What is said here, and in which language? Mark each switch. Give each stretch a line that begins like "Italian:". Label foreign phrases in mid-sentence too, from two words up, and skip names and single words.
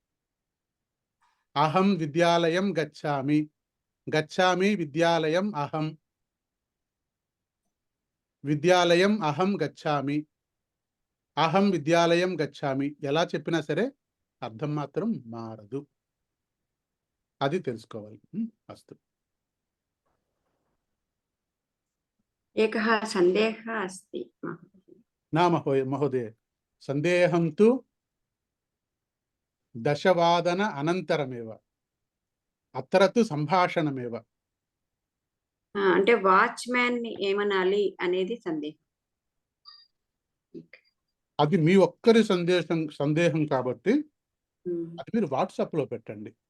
Sanskrit: అహం విద్యాలయం గచ్చామి, గచ్చామి విద్యాలయం అహం, విద్యాలయం అహం గచ్చామి, అహం విద్యాలయం గచ్చామి.
Telugu: ఎలా చెప్పినా సరే అర్థం మాత్రం మారదు. అది తెలుసుకోవాలి.
Sanskrit: అస్తు. एकः सन्देहः अस्ति నా మహోదయ, సందేహం తు దశవాదన అనంతరమేవ, అత్ర తు సంభాషణమేవ.
Telugu: అంటే వాచ్మ్యాన్ ని ఏమనాలి అనేది సందేహం. అది మీ ఒక్కరి సందేహం కాబట్టి అది మీరు వాట్సాప్ లో పెట్టండి.